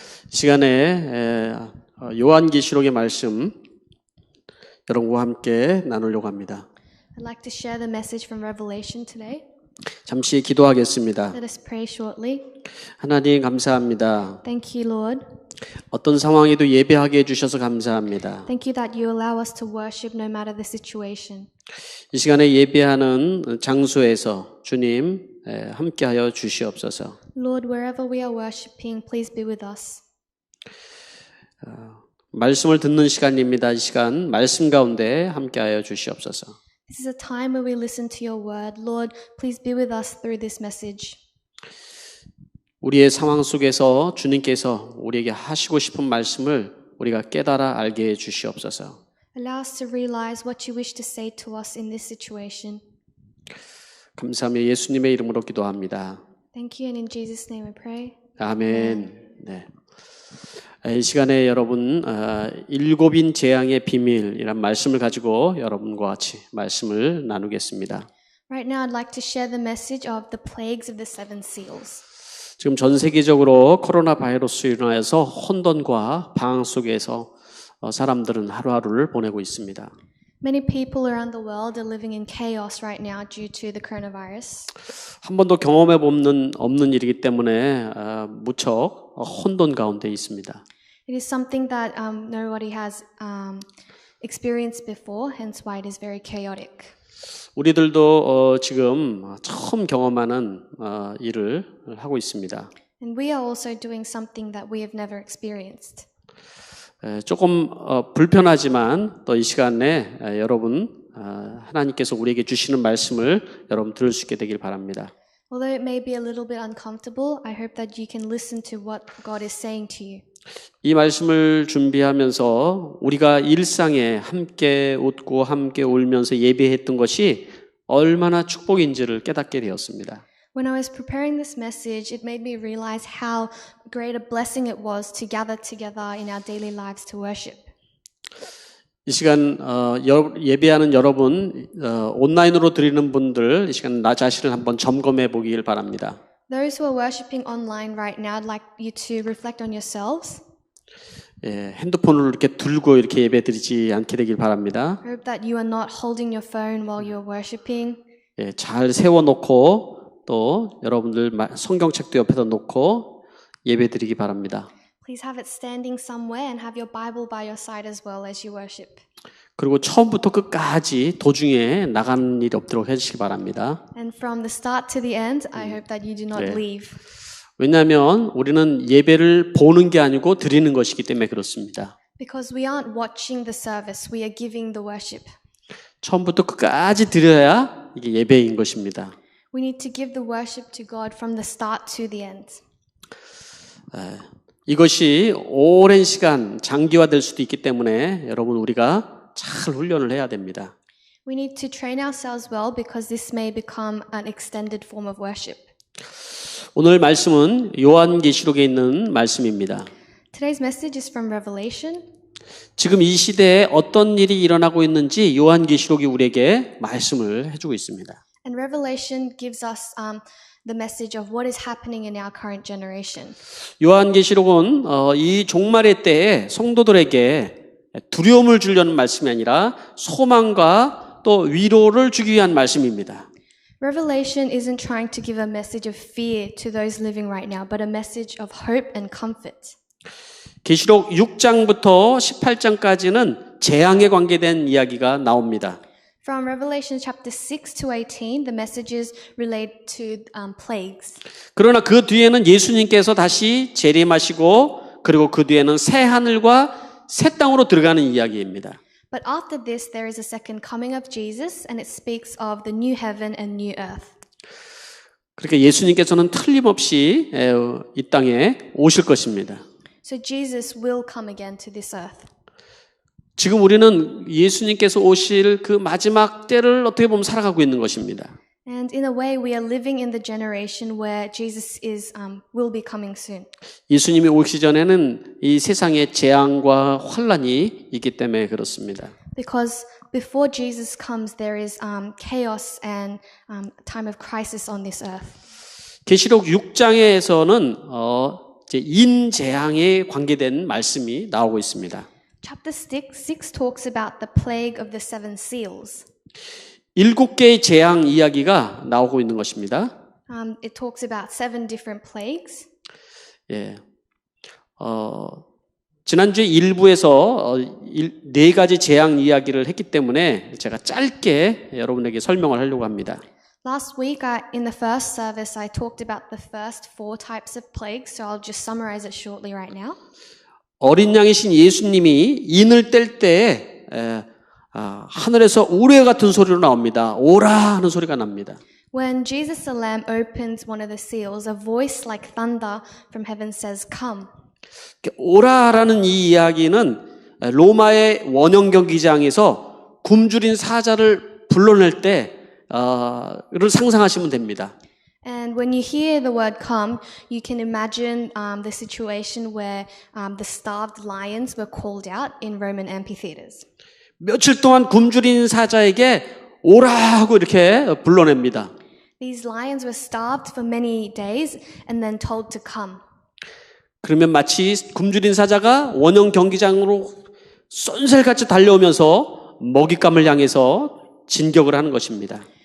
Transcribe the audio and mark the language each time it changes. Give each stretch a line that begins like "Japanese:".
Korean: 이 시간에 요한계시록의 말씀 여러분과 함께 나누려고 합니다.
English: I'd like to share the message from Revelation today.
Korean: 잠시 기도하겠습니다.
English: Let us pray shortly.
Korean: 하나님 감사합니다.
English: Thank you, Lord.
Korean: 어떤 상황에도 예배하게 해주셔서 감사합니다.
English: Thank you that you allow us to worship no matter the situation.
Korean: 이 시간에 예배하는 장소에서 주님 함께하여 주시옵소서.
English: Lord, wherever we are worshiping, please be with us.
Korean: 말씀을 듣는 시간입니다. 이 시간 말씀 가운데 함께하여 주시옵소서.
English: This is a time where we listen to your word. Lord, please be with us through this message.
Korean: 우리의 상황 속에서 주님께서 우리에게 하시고 싶은 말씀을 우리가 깨달아 알게 해 주시옵소서.
English: Allow us to realize what you wish to say to us in this situation.
Korean: 감사하며 예수님의 이름으로 기도합니다.
English: Thank you, and in Jesus' name we pray.
Korean: 아멘. 네. 이 시간에 여러분 일곱인 재앙의 비밀이란 말씀을 가지고 여러분과 같이 말씀을 나누겠습니다.
English: Right now, I'd like to share the message of the plagues of the seven seals.
Korean: 지금 전 세계적으로 코로나 바이러스로 인하여서 혼돈과 방황 속에서 사람들은 하루하루를 보내고 있습니다.
English: Many people around the world are living in chaos right now due to the coronavirus.
Korean: 한 번도 경험해 보는 없는 일이기 때문에 무척 혼돈 가운데 있습니다.
English: It is something that nobody has experienced before, hence why it is very chaotic.
Korean: 우리들도 지금 처음 경험하는 일을 하고 있습니다.
English: And we are also doing something that we have never experienced.
Korean: 조금 불편하지만 또 이 시간에 여러분 하나님께서 우리에게 주시는 말씀을 여러분 들을 수 있게 되길 바랍니다.
English: Although it may be a little bit uncomfortable, I hope that you can listen to what God is saying to you.
Korean: 이 말씀을 준비하면서 우리가 일상에 함께 웃고 함께 울면서 예배했던 것이 얼마나 축복인지를 깨닫게 되었습니다.
English: When I was preparing this message, it made me realize how great a blessing it was to gather together in our daily lives to worship.
Korean: 이 시간 예배하는 여러분, 온라인으로 드리는 분들 이 시간 나 자신을 한번 점검해 보길 바랍니다.
English: Those who are worshiping online right now, I'd like you to reflect on yourselves.
Korean: 예, 핸드폰을 이렇게 들고 이렇게 예배드리지 않게 되길 바랍니다.
English: I hope that you are not holding your phone while you're worshiping.
Korean: 예, 잘 세워놓고 또 여러분들 성경책도 옆에다 놓고 예배드리기 바랍니다.
English: Please have it standing somewhere and have your Bible by your side as well as you worship.
Korean: 그리고 처음부터 끝까지 도중에 나가는 일이 없도록 해주시기 바랍니다.
English: And from the start to the end, I hope that you do not
Korean: 네.
English: leave.
Korean: 왜냐하면 우리는 예배를 보는 게 아니고 드리는 것이기 때문에 그렇습니다.
English: Because we aren't watching the service, we are giving the worship.
Korean: 처음부터 끝까지 드려야 이게 예배인 것입니다.
English: We need to give the worship to God from the start to the end.
Korean: 이것이 오랜 시간 장기화될 수도 있기 때문에 여러분 우리가 잘 훈련을 해야 됩니다.
English: We need to train ourselves well because this may become an extended form of worship.
Korean: 오늘 말씀은 요한계시록에 있는 말씀입니다.
English: Today's message is from Revelation.
Korean: 지금 이 시대에 어떤 일이 일어나고 있는지 요한계시록이 우리에게 말씀을 해주고 있습니다.
English: And Revelation gives us the message of what is happening in our current generation.
Korean: 요한계시록은 이 종말의 때에 성도들에게 두려움을 주려는 말씀이 아니라 소망과 또 위로를 주기 위한 말씀입니다.
English: Revelation isn't trying to give a message of fear to those living right now, but a message of hope and comfort.
Korean: 계시록 6장부터 18장까지는 재앙에 관계된 이야기가 나옵니다.
English: From Revelation chapter 6 to 18, the messages relate to plagues.
Korean: 그러나 그 뒤에는 예수님께서 다시 재림하시고 그리고 그 뒤에는 새 하늘과 새 땅으로 들어가는 이야기입니다.
English: But after this, there is a second coming of Jesus, and it speaks of the new heaven and new earth.
Korean: 그러니까 예수님께서는 틀림없이 이 땅에 오실 것입니다.
English: So Jesus will come again to this earth.
Korean: 지금 우리는 예수님께서 오실 그 마지막 때를 어떻게 보면 살아가고 있는 것입니다.
English: And in a way, we are living in the generation where Jesus will be coming soon.
Korean: 예수님이 오시기 전에는 이 세상에 재앙과 환란이 있기 때문에 그렇습니다.
English: Because before Jesus comes, there is chaos and time of crisis on this earth.
Korean: 계시록 6장에서는 이제 인재앙에 관계된 말씀이 나오고 있습니다.
English: Chapter 6 talks about the plague of the seven seals.
Korean: 7개의 재앙 이야기가 나오고 있는 것입니다.
English: It talks about 7 different plagues.
Korean: 예. 지난주에 1부에서 4가지 재앙 이야기를 했기 때문에 제가 짧게 여러분에게 설명을 하려고 합니다.
English: Last week, in the first service, I talked about the first 4 types of plagues, so I'll just summarize it shortly right now.
Korean: 어린 양이신 예수님이 인을 뗄 때 하늘에서 우레 같은 소리로 나옵니다. 오라 하는 소리가 납니다.
English: When Jesus the Lamb opens one of the seals, a voice like thunder from heaven says, "Come."
Korean: 오라라는 이 이야기는 로마의 원형 경기장에서 굶주린 사자를 불러낼 때를 상상하시면 됩니다.
English: And when you hear the word "come," you can imagine the situation where the starved lions were called out in Roman amphitheaters.
Korean: 며칠 동안 굶주린 사자에게 오라고 이렇게 불러냅니다.
English: These lions were starved for many days and then told to come.
Korean: 그러면 마치 굶주린 사자가 원형 경기장으로 쏜살같이 달려오면서 먹잇감을 향해서 진격을 하는 것입니다.